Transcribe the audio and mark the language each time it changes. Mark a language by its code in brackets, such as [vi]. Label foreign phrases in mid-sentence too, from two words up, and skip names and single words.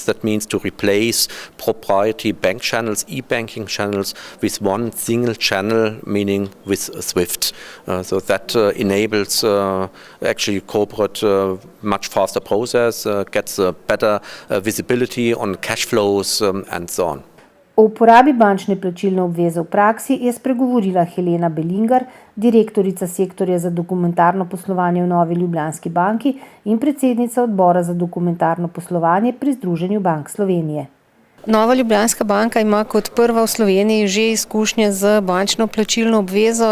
[en] That means to replace proprietary bank channels, e-banking channels, with one single channel, meaning with SWIFT. So that enables actually corporate much faster process, gets better visibility on cash flows and so on. [sl] O uporabi bančne plačilne obveze v praksi je spregovorila Helena Belingar, direktorica sektorja za dokumentarno poslovanje v Novi Ljubljanski banki in predsednica odbora za dokumentarno poslovanje pri Združenju bank Slovenije. Nova Ljubljanska banka ima kot prva v Sloveniji že izkušnje z bančno plačilno obvezo.